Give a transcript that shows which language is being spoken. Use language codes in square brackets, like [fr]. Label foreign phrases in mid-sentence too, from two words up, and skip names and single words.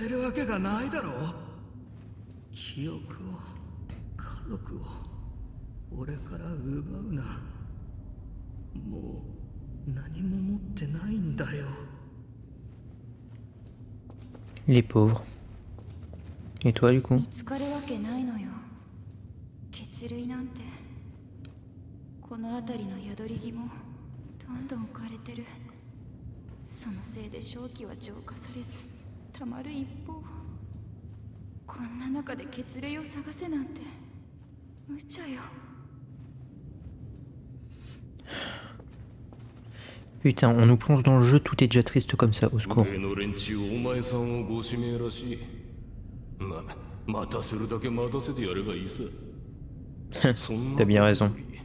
[fr] Les pauvres. Et toi du coup? [ja] この辺りの宿り木もどんどん枯れてるそのせいで正気は浄化されずたまる一方こんな中で血霊を探せなんて無茶よ [fr] Putain, on nous plonge dans le jeu, tout est déjà triste comme ça, au secours. T'as bien raison.